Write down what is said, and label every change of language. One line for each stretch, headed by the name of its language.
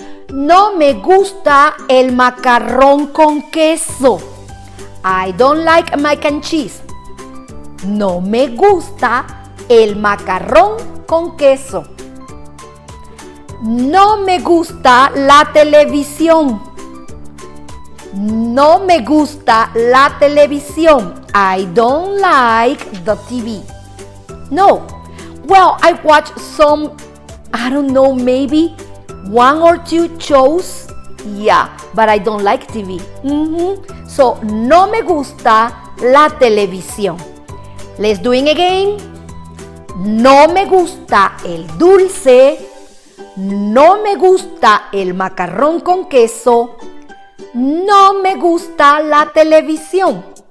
Spanish: No me gusta el macarrón con queso.
English: I don't like mac and cheese.
Spanish: No me gusta el macarrón con queso. No me gusta la televisión. No me gusta la televisión.
English: I don't like the TV. No. Well, I watch some, I don't know, maybe 1 or 2 shows. Yeah, but I don't like TV.
Spanish: So, no me gusta la televisión.
English: Let's do it again.
Spanish: No me gusta el dulce. No me gusta el macarrón con queso. No me gusta la televisión.